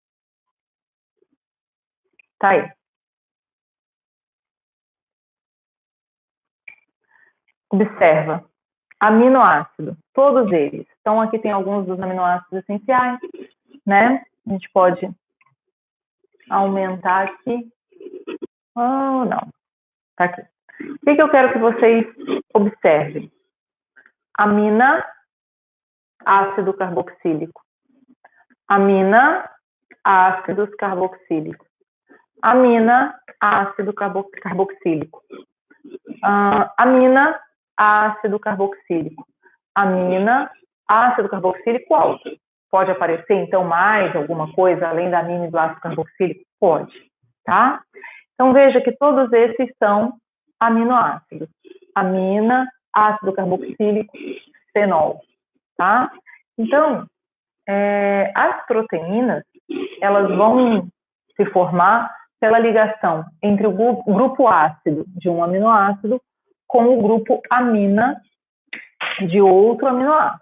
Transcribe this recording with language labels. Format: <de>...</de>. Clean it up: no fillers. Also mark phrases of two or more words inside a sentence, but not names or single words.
<pt>Tá aí. Observa. Aminoácido, todos eles. Então, aqui tem alguns dos aminoácidos essenciais, né? A gente pode aumentar aqui. Oh, não. Tá aqui. O que eu quero que vocês observem? Amina, ácido carboxílico. Amina, ácidos carboxílicos. Amina, ácido carboxílico. Amina, ácido carboxílico. Amina, ácido carboxílico alto. Pode aparecer, então, mais alguma coisa além da amina e do ácido carboxílico? Pode, tá? Então, veja que todos esses são aminoácidos. Amina, ácido carboxílico, fenol, tá? Então, as proteínas, elas vão se formar pela ligação entre o grupo ácido de um aminoácido com o grupo amina de outro aminoácido.</pt>